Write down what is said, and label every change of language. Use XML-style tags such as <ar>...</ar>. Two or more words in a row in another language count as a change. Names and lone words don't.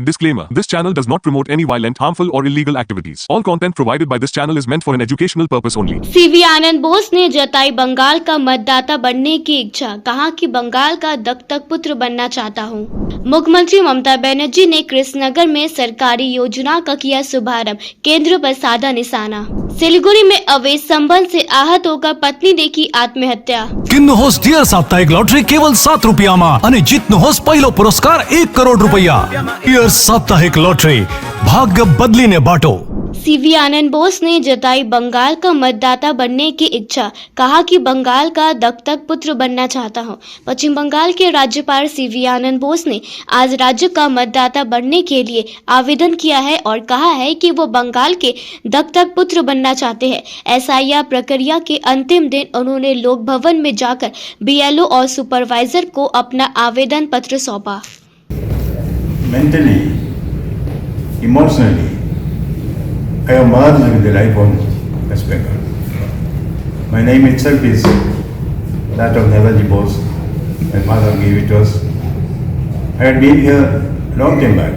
<en>Disclaimer: This channel does not promote any violent, harmful, or illegal activities. All content provided by this channel is meant for an educational purpose only.</en> <hi>सीवी आनंद बोस ने जताई बंगाल का मतदाता बनने की इच्छा, कहा कि बंगाल का दत्तक पुत्र बनना चाहता हूं। मुख्यमंत्री ममता बनर्जी ने कृष्णनगर में सरकारी योजना का किया शुभारंभ, केंद्र पर साधा निशाना। सिलीगुड़ी में अवैध संबंध से आहत होकर पत्नी ने की आत्महत्या।</hi> <ne>किन्नुहोस् डियर साप्ताहिक लॉटरी केवल 7 रुपियाँमा अनि जित्नुहोस् पहिलो पुरस्कार 1 करोड रुपैयाँ। डियर साप्ताहिक लॉटरी, भाग्य बदलिने बाटो।</ne> <hi>सीवी आनंद बोस ने जताई बंगाल का मतदाता बनने की इच्छा, कहा कि बंगाल का दत्तक पुत्र बनना चाहता हूं। पश्चिम बंगाल के राज्यपाल सीवी आनंद बोस ने आज राज्य का मतदाता बनने के लिए आवेदन किया है और कहा है कि वो बंगाल के दत्तक पुत्र बनना चाहते हैं। एसआईआर प्रक्रिया के अंतिम दिन उन्होंने लोक भवन में जाकर बीएलओ और सुपरवाइजर को अपना आवेदन पत्र सौंपा।</hi> <en>Mentally, emotionally, I am merged with the life of West Bengal. My name itself is that of Netaji Bose. My father gave it to us. I had been here a long time back.</en>